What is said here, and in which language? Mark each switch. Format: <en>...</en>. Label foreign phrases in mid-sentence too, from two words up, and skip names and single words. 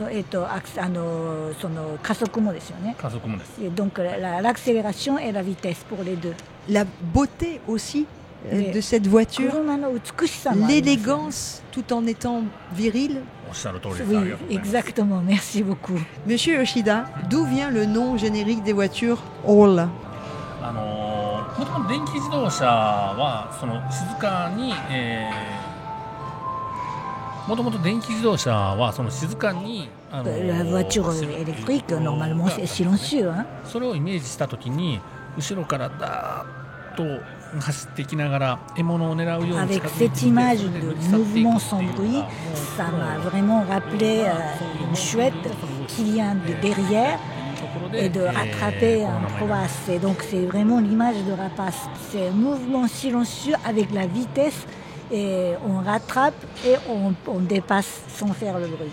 <fr>Donc l'accélération et la vitesse pour les deux. La beauté aussi de cette voiture, l'élégance tout en étant viril. Oui, exactement, merci beaucoup. Monsieur Yoshida, d'où vient le nom générique des voitures All?</fr> <ja>もともと電気自動車はその静かに、もともと電気自動車はその静かに</ja> <fr>La voiture électrique, normalement, c'est silencieux. Hein?</fr> <ja>それをイメージしたときに後ろからダーッと走ってきながら獲物を狙うように</ja> <fr>Avec cette image de mouvement sans bruit, ça m'a vraiment rappelé une chouette qui vient de derrière et de rattraper un rapace. Et donc c'est vraiment l'image de rapace. C'est un mouvement silencieux avec la vitesse et on rattrape et on dépasse sans faire le bruit.</fr>